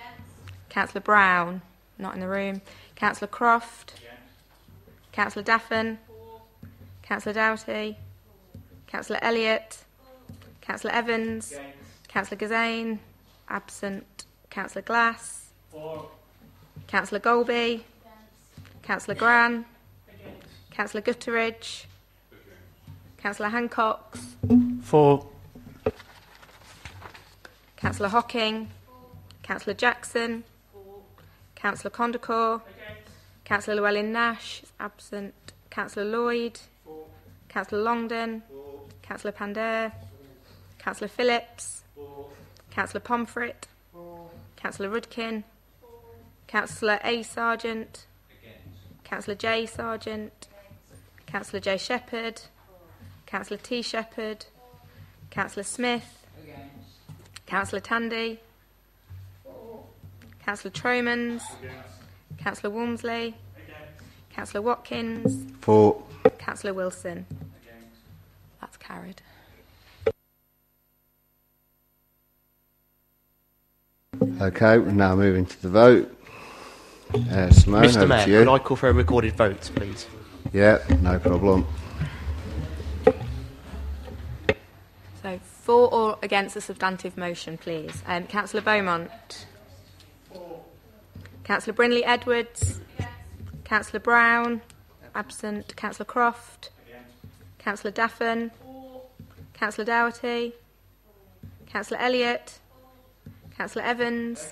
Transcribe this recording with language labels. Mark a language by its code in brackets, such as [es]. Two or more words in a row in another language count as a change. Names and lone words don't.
[en] Councillor Brown, not in the room. Councillor Croft. Yes. Councillor Daffin. For. Councillor Doughty. Councillor Elliott. Councillor Evans. Yes. Councillor Gazane. Absent. Councillor Glass. For. Councillor Golby. Councillor Gran. Councillor Gutteridge. Councillor Hancock. For. Councillor Hocking. Councillor Jackson. Councillor Condacor. Councillor Llewellyn-Nash is absent. Councillor Lloyd. Councillor Longden. Councillor Panday. Councillor Phillips. Councillor Pomfret. Councillor Rudkin. Councillor A. Sargent. Councillor J. Sargent. Councillor J. Shepherd. Councillor T. Shepherd. Councillor Smith. Councillor Tandy. Councillor Tromans. Councillor Walmsley. Councillor Watkins. For. Councillor Wilson. That's carried. Okay, we're now moving to the vote. Simone, Mr over Mayor, to you. could I call for a recorded vote, please? Yeah, no problem. So, for or against the substantive motion, please. Councillor Beaumont. Councillor Brinley Edwards. Councillor Brown. Absent. Councillor Croft. Councillor Daffin. Councillor Doughty. Councillor Elliott. Councillor Evans.